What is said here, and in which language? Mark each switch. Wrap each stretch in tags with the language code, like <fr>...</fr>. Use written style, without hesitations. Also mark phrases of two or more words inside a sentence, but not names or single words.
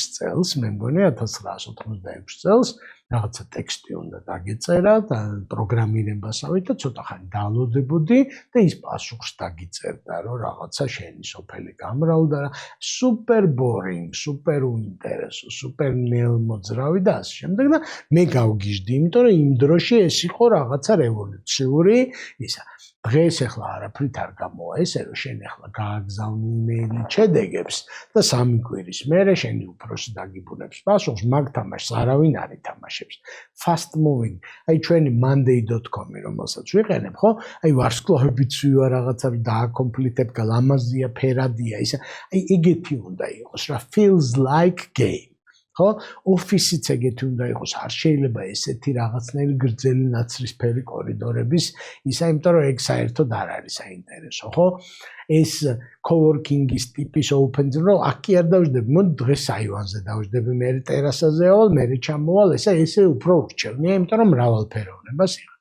<ka>წელს, მე მგონი 1986 წელს, რაღაცა ტექსტი უნდა დაგეწერა და პროგრამირებასავით და ცოტა ხანი დაალოდებოდი და ის პასუხს დაგიწერდა, რომ რაღაცა შენი სოფელი გამრავლდა და</ka> <en>super boring,</en> <ka>სუპერ უინტერესო, სუპერ ნელმოძრავი და ასე შემდეგ და მე გავგიჟდი, იმიტომ რომ იმ დროში ეს იყო რაღაცა რევოლუციური ისა. დღეს ახლა არაფრით არ გამოვა ესე, რომ შენ ახლა გააგზავნი იმეილი შედეგებს და 3 კვირის მერე შენი უფროსი დაგიბუნებს პასუხს, მაგ თამაშს არავინ არ ითამაშებს.</ka> <en>Fast moving,</en> <ka>აი ჩვენი monday.com-ი რომელსაც ვიყენებ, ხო? აი ვარსკვლავებიც ვივა რაღაცა დააკომპლიტებ, ლამაზია, ფერადია, ისა. აი ეგეთი უნდა იყოს რა,</ka> <en>feels like game.</en> <ka>ხო? ოფისიც ეგეთი უნდა იყოს, არ შეიძლება ესეთი რაღაცნაირი გრძელი ნაცრისფერი კორიდორების ისა, იმიტომ რომ ეგ საერთოდ არ არის საინტერესო, ხო? ეს coworking-ის ტიპის</ka> <en>open zone,</en> <ka>რომ აქ კი არ დავждები, მოდი დღეს აივანზე დავждები, მე ტერასაზე ავალ, მე ჩამოვალ, ესე უფრო ურჩევნია, იმიტომ რომ მრავალფეროვნებას იღებს.</ka>